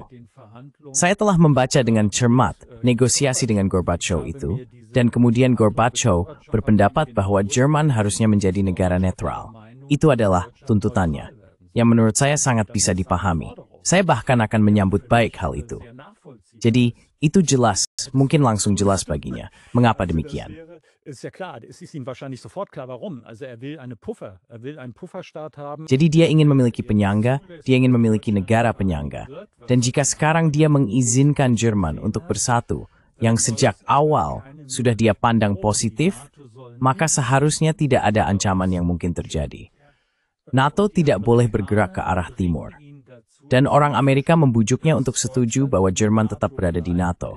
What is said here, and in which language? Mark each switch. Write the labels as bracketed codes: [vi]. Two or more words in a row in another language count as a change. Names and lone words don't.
[id] Saya telah membaca dengan cermat negosiasi dengan Gorbachev itu, dan kemudian Gorbachev berpendapat bahwa Jerman harusnya menjadi negara netral. Itu adalah tuntutannya, yang menurut saya sangat bisa dipahami. Saya bahkan akan menyambut baik hal itu. Jadi, itu jelas, mungkin langsung jelas baginya. Mengapa demikian? [de] Ist ja klar, es ist ihm wahrscheinlich sofort klar, warum. Also er will einen Pufferstaat haben. [id] Jadi dia ingin memiliki penyangga, dia ingin memiliki negara penyangga. Dan jika sekarang dia mengizinkan Jerman untuk bersatu, yang sejak awal sudah dia pandang positif, maka seharusnya tidak ada ancaman yang mungkin terjadi. NATO tidak boleh bergerak ke arah timur. Dan orang Amerika membujuknya untuk setuju bahwa Jerman tetap berada di NATO.